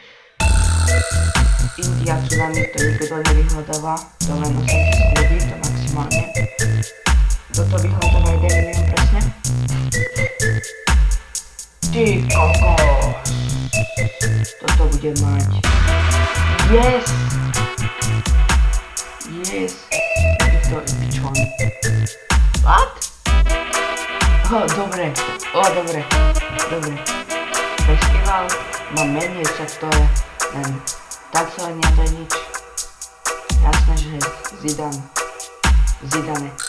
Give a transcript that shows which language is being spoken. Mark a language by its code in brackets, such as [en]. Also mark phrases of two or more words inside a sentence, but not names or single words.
[sk] India, tsunami, to nikto nevyhľadáva, to len 8 000 ľudí, to maximálne. Toto vyhľadáva 1 milión presne. Ty kokos! Toto bude mať. [en] Yes! [sk] Yes! To je pičon. What? Dobre. Dobre. Festival má menej, však to je len tak sa len to je nič. Jasné, že Zidane.